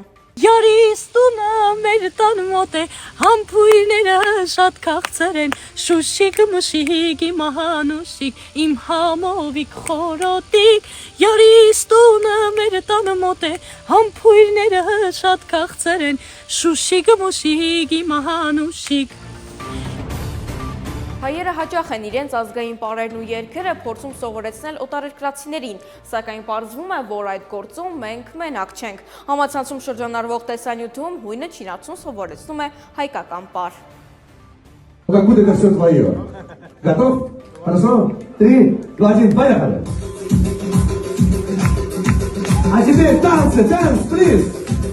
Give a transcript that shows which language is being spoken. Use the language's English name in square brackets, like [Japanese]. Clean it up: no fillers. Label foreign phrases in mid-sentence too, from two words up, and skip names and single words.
[Armenian] Յարիս տունը մեր տան մոտ է, համբույրները շատ քաղցր են, շուշիկ մշիկ իմ հանուշիկ, իմ համովիկ խորոտիկ, յարիս տունը մեր տան մոտ է, համբույրները շատ քաղցր են, շուշիկ մշիկ իմ հանուշիկ։ Հայերը հաճախ են իրենց ազգային պարերն ու երգերը փորձում սովորեցնել օտարերկրացիներին, սակայն պարզվում է, որ այդ գործում մենք մենակ չենք։ Համացանցում շրջանառվող տեսանյութում հույնը չինացուն սովորեցնում է հայկական պար։ [Russian] Как будет это все твое? Готов? Хорошо? 3, 2, 1, поехали! А теперь танцы, танц, плиз!